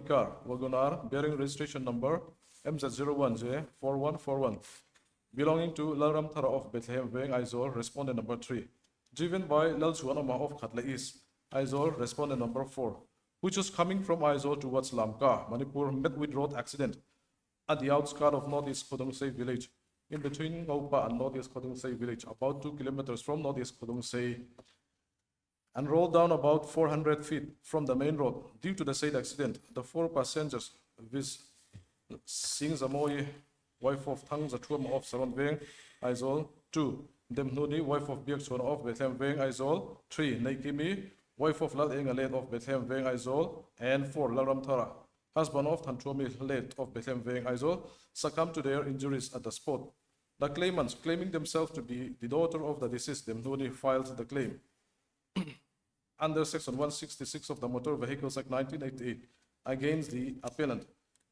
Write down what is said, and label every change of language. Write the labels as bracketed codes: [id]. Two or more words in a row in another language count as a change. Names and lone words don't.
[en] car, Wagonar, bearing registration number MZ01J4141, belonging to Lalram Thara of Bethlehem, Weng Aizol, respondent number 3, driven by Lal Suanama of Khatla East, Aizol, respondent number 4, which was coming from Aizol towards Lamka, Manipur, met with road accident at the outskirts of Northeast Khodongsei village, in between Ngaupa and Northeast Khodongsei village, about 2 kilometers from Northeast Khodongsei, and rolled down about 400 feet from the main road. Due to the said accident, the 4 passengers, viz. Singh Zamoy, wife of Thang Zatuam of Saron Veng, Aizol, 2. Demnuni, wife of Biak Chuan of Bethlehem, Veng, Aizol, 3. Naikimi, wife of Lal Engalet of Bethlehem, Veng, Aizol, and 4. Laram Thara, husband of Tantuami Late of Bethlehem, Veng, Aizol, succumbed to their injuries at the spot. The claimants, claiming themselves to be the daughter of the deceased, Demnuni, filed the claim under Section 166 of the Motor Vehicles Act 1988 against the appellant,